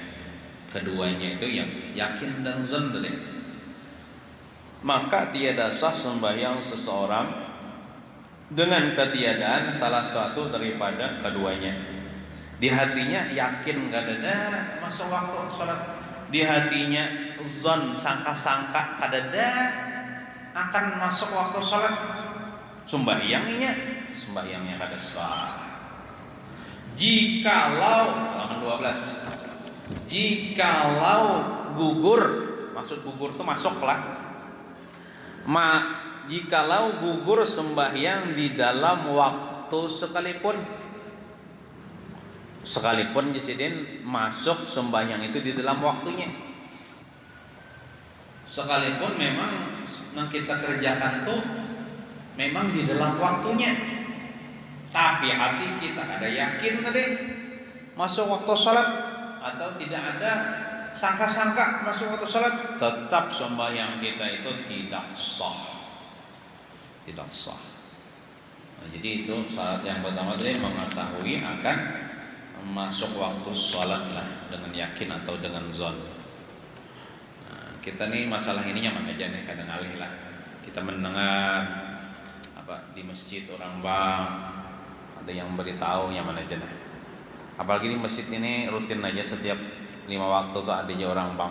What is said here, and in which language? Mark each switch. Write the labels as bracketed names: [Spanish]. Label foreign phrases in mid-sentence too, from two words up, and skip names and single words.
[Indonesian] Keduanya itu yang yakin dan zon tadi. Maka tiada sah sembahyang seseorang dengan ketiadaan salah satu daripada keduanya. Di hatinya yakin gak ada masuk waktu sholat, di hatinya zon sangka-sangka kadada akan masuk waktu sholat, sembahyangnya kada sah. Jikalau halaman 12, jikalau gugur, maksud gugur itu masuk lah. Jikalau gugur sembahyang di dalam waktu sekalipun Jisidin masuk sembahyang itu di dalam waktunya, sekalipun memang yang kita kerjakan tuh memang di dalam waktunya, tapi hati kita ada yakin tadi masuk waktu sholat atau tidak ada sangka-sangka masuk waktu salat, tetap sembahyang kita itu tidak sah. Tidak sah. Nah, jadi itu syarat yang pertama tadi, mengetahui akan masuk waktu salat lah dengan yakin atau dengan zon. Nah, kita nih masalah ini nyaman aja nih, kadang alih lah. Kita mendengar apa di masjid orang bang, ada yang beritahu nyaman aja dah. Apalagi di masjid ini rutin aja setiap 5 waktu tuh ada aja orang bang.